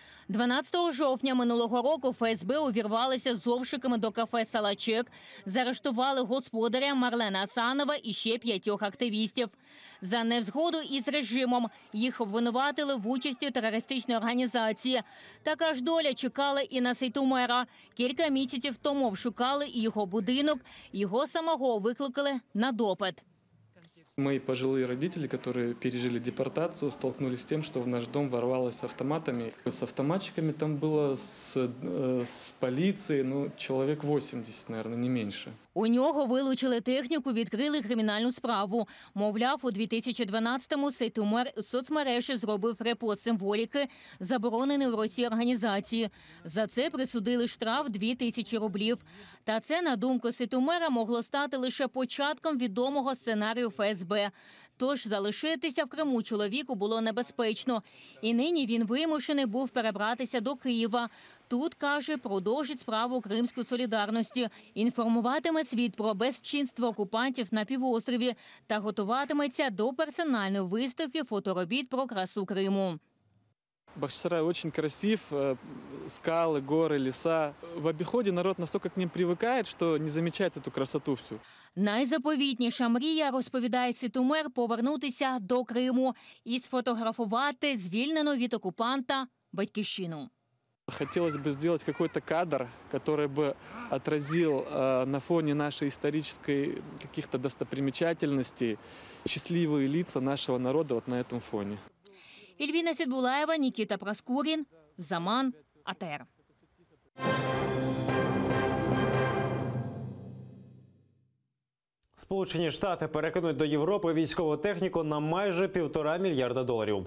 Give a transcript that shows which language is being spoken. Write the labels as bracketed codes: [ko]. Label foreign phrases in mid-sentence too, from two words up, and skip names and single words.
[uk] 12 жовтня минулого року ФСБ увірвалися з обшуками до кафе «Салачек», заарештували господаря Марлена Асанова і ще 5 активістів. За невзгоду із режимом їх обвинуватили в участі у терористичній організації. Така ж доля чекала і на Сейтомера. Кілька місяців тому обшукали і його будинок, його самого викликали на допит. [ru] Мои пожилые родители, которые пережили депортацию, столкнулись с тем, что в наш дом ворвалось автоматами. С автоматчиками там было с полицией, человек 80, наверное, не меньше. [uk] У нього вилучили техніку, відкрили кримінальну справу. Мовляв, у 2012-му Ситомер у соцмережі зробив репост символіки, забороненої в Росії організації. За це присудили штраф 2000 рублів. Та це, на думку Ситомера, могло стати лише початком відомого сценарію ФСБ. Тож залишитися в Криму чоловіку було небезпечно. І нині він вимушений був перебратися до Києва. Тут, каже, продовжить справу Кримської солідарності, інформуватиме світ про безчинство окупантів на півострові та готуватиметься до персональної виставки фоторобіт про красу Криму. [ru] Бахчисарай очень красив, скалы, горы, леса. В обиходе народ настолько к ним привыкает, что не замечает эту красоту всю. [uk] Найзаповітніша мрія, розповідає Ситомер, повернутися до Криму і сфотографувати звільнену від окупанта батьківщину. [ru] Хотелось бы сделать какой-то кадр, который бы отразил на фоне нашей исторической каких-то достопримечательностей счастливые лица нашего народа вот на этом фоне. [uk] Ільвіна Сідбулаєва, Нікіта Проскурін, Заман, АТР. Сполучені Штати перекинуть до Європи військову техніку на майже $1,5 мільярда.